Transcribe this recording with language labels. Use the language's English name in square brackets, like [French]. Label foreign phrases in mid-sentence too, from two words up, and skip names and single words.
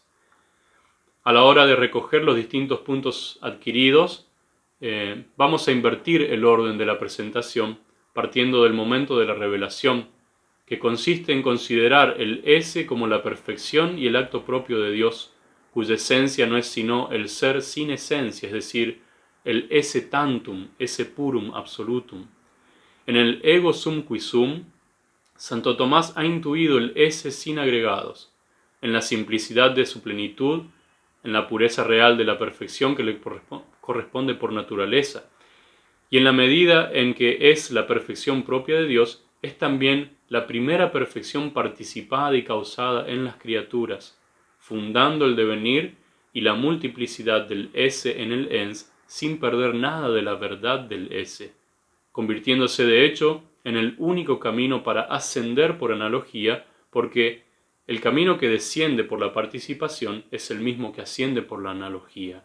[Spanish] A la hora de recoger los distintos puntos adquiridos, vamos a invertir el orden de la presentación partiendo del momento de la revelación, que consiste en considerar el esse como la perfección y el acto propio de Dios, cuya esencia no es sino el ser sin esencia, es decir, el [Latin] esse tantum, esse purum absolutum. [Spanish] En el [Latin] ego sum qui sum, [Spanish] Santo Tomás ha intuido el esse sin agregados, en la simplicidad de su plenitud, en la pureza real de la perfección que le corresponde por naturaleza, y en la medida en que es la perfección propia de Dios, es también la primera perfección participada y causada en las criaturas, fundando el devenir y la multiplicidad del esse en el ens sin perder nada de la verdad del esse, convirtiéndose de hecho en el único camino para ascender por analogía, porque el camino que desciende por la participación es el mismo que asciende por la analogía.